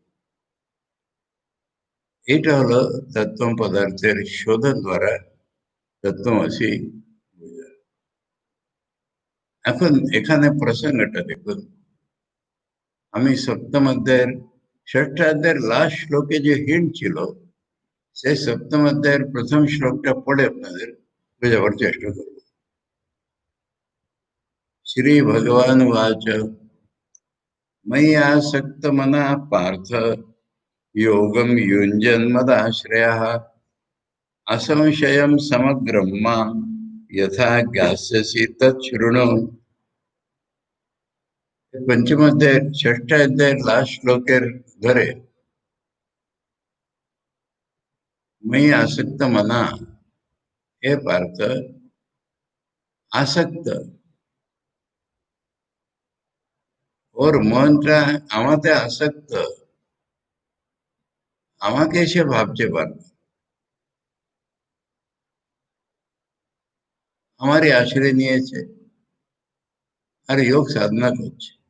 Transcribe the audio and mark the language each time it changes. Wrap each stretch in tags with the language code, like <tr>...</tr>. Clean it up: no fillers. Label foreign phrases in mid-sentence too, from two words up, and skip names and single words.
<bn>এটা হলো তত্ত্ব পদার্থের শোধন দ্বারা তত্ত্বমসি বোঝা। এখন এখানে প্রসঙ্গটা দেখুন, আমি সপ্তম অধ্যায়ের, ষষ্ঠ অধ্যায়ের লাস্ট শ্লোকে যে হিন্ট ছিল, সেই সপ্তম অধ্যায়ের প্রথম শ্লোকটা পড়ে আপনাদের বোঝাবার চেষ্টা করব।</bn> <sa>श्री भगवान वाच, मयि आसक्त मना पार्थ, योगम युञ्जन्मदाश्रयः, असंशयं समग्रं मां यथा ज्ञास्यसि तच्छृणु।</sa> <bn>পঞ্চম অধ্যায় ষষ্ঠ অধ্যায় লাস্ট শ্লোকের ধরে,</bn> <sa>मयि आसक्त मना, हे पार्थ, आसक्त</sa> <bn>ওর মনটা আমাতে আসক্ত, আমাকে সে ভাবতে পারবে, আমারই আশ্রয় নিয়েছে, আর যোগ সাধনা করছে।</bn>